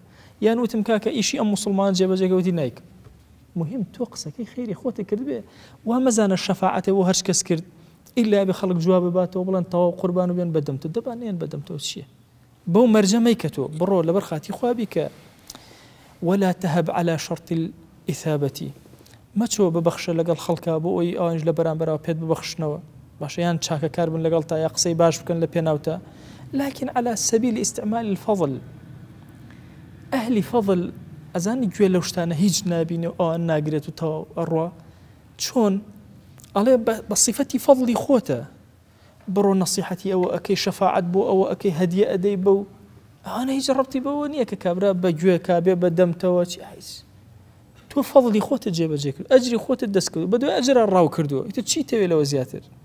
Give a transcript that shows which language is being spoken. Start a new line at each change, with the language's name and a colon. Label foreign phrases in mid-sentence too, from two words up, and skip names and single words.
Central Kurdish: یان وتم کاکە ئیشی ئەم موسڵمان جێبەجێکەوتی نایک مهم تۆ قسەکەی خێری خۆتە کردبێ وا مەزانە شەفاعەتێ بۆ هەرچ کەس کرد ئیلا بێ خەڵک جواب باتەوە بڵێن تەواو قوربان و بێن بەدەمتە دەبانێن بەدەمتەوە چییە بەو مەرجە مەیکە تۆ بڕۆ لەبەر خاتی خوا بیکە
Arabic: ولا تهب على شرط الإثابة
Central Kurdish: مەچۆ ببەخشە لەگەڵ خەڵکا بۆ ئەوی ئەوانش لە بەرامبەرەوە پێت ببەخشنەوە باشە یان چاکە کار بن لەگەڵ تا یا قسەی باش بکەن لە پێناوتە
Arabic: لكن على سبيل استعمال الفضل
Central Kurdish: ئەهلی فەضل ئەزانی گوێ لەو شتانە هیچ نابینێ ئەوان ناگرێت و تەواو ئەڕوا چۆن ئەڵێ بە صیفەتی فەضلی خۆتە بڕۆ نەسیحەتی ئەوە ئەکەی شەفاعەت بۆ ئەوە ئەکەی هەدیە ئەدەی بەو ئەوانە هیچ ڕەبتی بەوە نییە کە کابرا بە گوێ کابێ بە دەمتەوە چی هیچ تۆ فەضلی خۆتە جێبەجێ کرد ئەجری خۆتت دەست کرد بە دوای ئەجرا ڕاو کردووە ئیتر چی تەوێ لەوە زیاتر